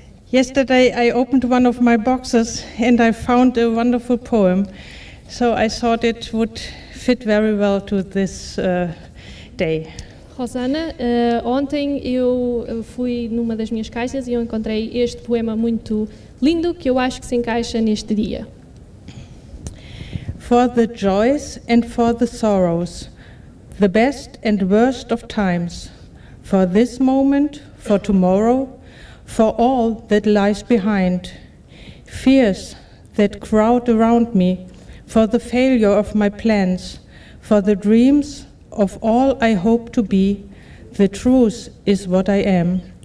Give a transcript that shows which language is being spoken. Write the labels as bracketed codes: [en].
[en] Yesterday I opened one of my boxes and I found a wonderful poem. So I thought it would fit very well to this day. [pt] Rosana, ontem eu fui numa das minhas caixas e eu encontrei este poema muito lindo que eu acho que se encaixa neste dia. [en] For the joys and for the sorrows, the best and worst of times, for this moment, for tomorrow, for all that lies behind, fears that crowd around me, for the failure of my plans, for the dreams of all I hope to be, the truth is what I am.